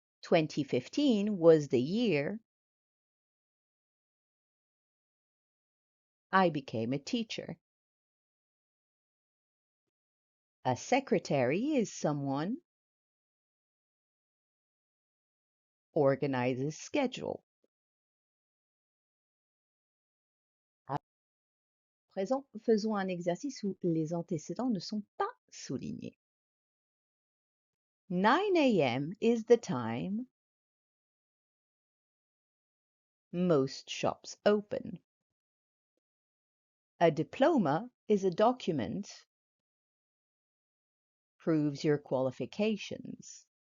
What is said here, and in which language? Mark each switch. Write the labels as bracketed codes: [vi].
[en] 2015 was the year I became a teacher. A secretary is someone organizes schedule. [fr] présent, faisons un exercice où les antécédents ne sont pas soulignés. [en] 9 a.m. is the time most shops open. A diploma is a document proves your qualifications.